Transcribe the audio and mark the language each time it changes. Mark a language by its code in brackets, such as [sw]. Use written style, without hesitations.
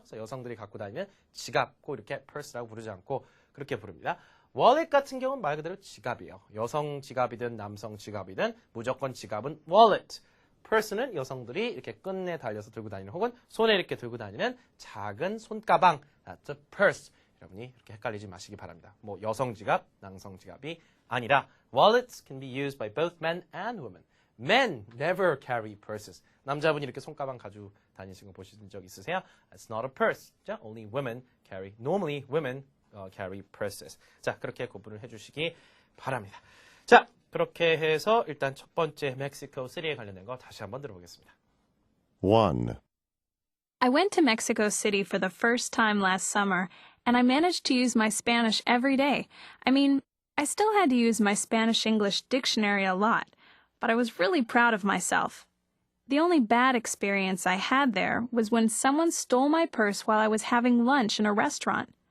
[ko] 그래서 여성들이 갖고 다니는 지갑, 꼭 이렇게 purse라고 부르지 않고 그렇게 부릅니다. wallet 같은 경우는 말 그대로 지갑이에요. 여성 지갑이든 남성 지갑이든 무조건 지갑은 wallet. purse는 여성들이 이렇게 끈에 달려서 들고 다니는 혹은 손에 이렇게 들고 다니는 작은 손가방. [en] That's a purse. [ko] 여러분이 이렇게 헷갈리지 마시기 바랍니다. 뭐 여성 지갑, 남성 지갑이 아니라 [en] wallets can be used by both men and women. Men never carry purses. [ko] 남자분이 이렇게 손가방 가지고 다니시는 거 보신 적 있으세요? [en] It's not a purse. 자, only women carry. Normally women carry purses. [ko] 자, 그렇게 구분을 해주시기 바랍니다. 자, 그렇게 해서 일단 첫 번째 멕시코 시티에 관련된 거 다시 한번 들어보겠습니다. [en] 1. I went to Mexico City for the first time last summer, and I managed to use my Spanish every day. I mean, I still had to use my Spanish-English dictionary a lot, but I was really proud of myself. The only bad experience I had there was when someone stole my purse while I was having lunch in a restaurant.